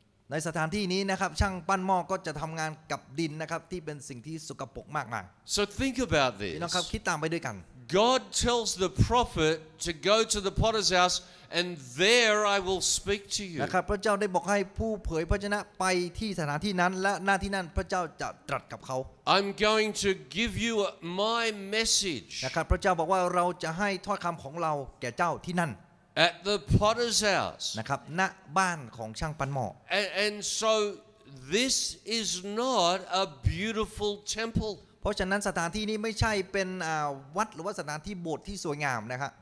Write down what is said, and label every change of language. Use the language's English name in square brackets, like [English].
[Thai] ในสถานที่นี้นะครับช่างปั้นหม้อก็จะทำงานกับดินนะครับที่เป็นสิ่งที่สกปรกมากมาย [English] So think about [Thai] พี่น้องครับ [English] this. [Thai] คิดตามไปด้วยกัน [English] God tells the prophet to go to the potter's house and there I will speak to you. [Thai] นะครับพระเจ้าได้บอกให้ผู้เผยพระชนะไปที่สถานที่นั้นและหน้าที่นั้นพระเจ้าจะตรัสกับเขา [English] I'm going to give you my message [Thai] นะครับพระเจ้าบอกว่าเราจะให้ถ้อยคำของเราแก่เจ้าที่นั่น [English] at the potter's house. [Thai] นะครับณบ้านของช่างปั้นหม้อ [English] And so this is not a beautiful temple. [Thai] เพราะฉะนั้นสถานที่นี้ไม่ใช่เป็นวัดหรือว่าสถานที่โบสถ์ที่สวยงามนะครับ